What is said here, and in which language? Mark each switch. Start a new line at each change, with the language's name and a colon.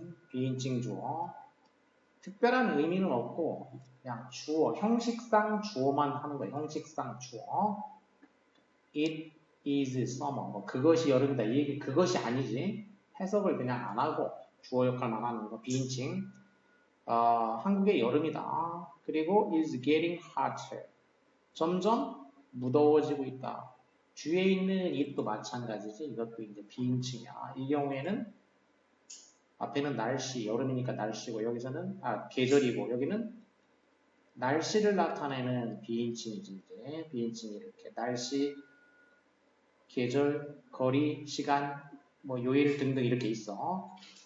Korean: 비인칭 주어. 특별한 의미는 없고 그냥 주어, 형식상 주어만 하는 거야. 형식상 주어.
English: It is summer.
Korean: 뭐 그것이 여름이다. 이 얘기 그것이 아니지. 해석을 그냥 안 하고 주어 역할만 하는 거. 비인칭. 한국의 여름이다. 그리고
English: is getting hotter.
Korean: 점점 무더워지고 있다. 뒤에 있는 it도 마찬가지지. 이것도 이제 비인칭이야. 이 경우에는 앞에는 날씨, 여름이니까 날씨고 여기서는 계절이고 여기는 날씨를 나타내는 비인칭이지. 이제 비인칭이 이렇게 날씨, 계절, 거리, 시간, 뭐 요일 등등 이렇게 있어.